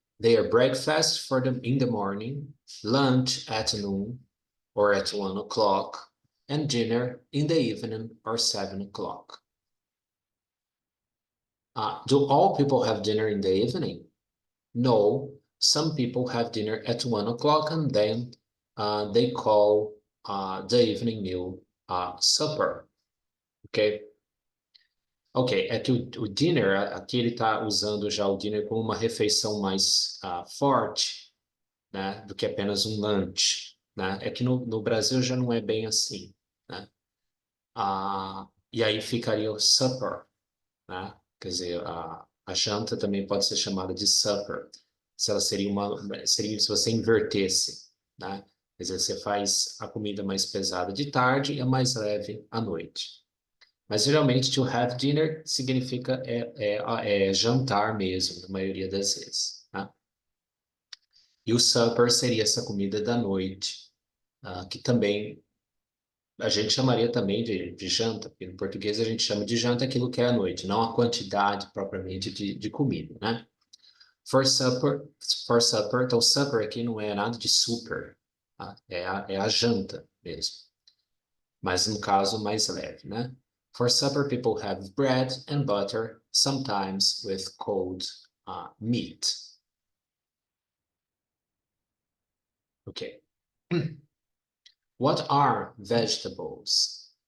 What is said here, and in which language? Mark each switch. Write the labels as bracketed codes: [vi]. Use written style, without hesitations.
[en] They are breakfast for them in the morning, lunch at noon or at 1 o'clock, and dinner in the evening or 7 o'clock. Do all people have dinner in the evening? No, some people have dinner at 1 o'clock and then they call the evening meal supper. Ok? [pt] Ok, é que o dinner, aqui ele está usando já o dinner como uma refeição mais forte, né, do que apenas um lunch. Né? É que no Brasil já não é bem assim. Né? E aí ficaria o supper. Né? Quer dizer, a janta também pode ser chamada de supper. Se ela seria se você invertesse. Né? Quer dizer, você faz a comida mais pesada de tarde e a mais leve à noite. Mas geralmente [en] to have dinner [pt] significa jantar mesmo, na maioria das vezes. Tá? E o supper seria essa comida da noite, que também a gente chamaria também de janta, porque no português a gente chama de janta aquilo que é à noite, não a quantidade propriamente de comida, né? [en] For supper, [pt] então supper aqui não é nada de super, tá? É a janta mesmo. Mas no caso mais leve, né? [en] For supper, people have bread and butter, sometimes with cold meat. Okay. What are vegetables?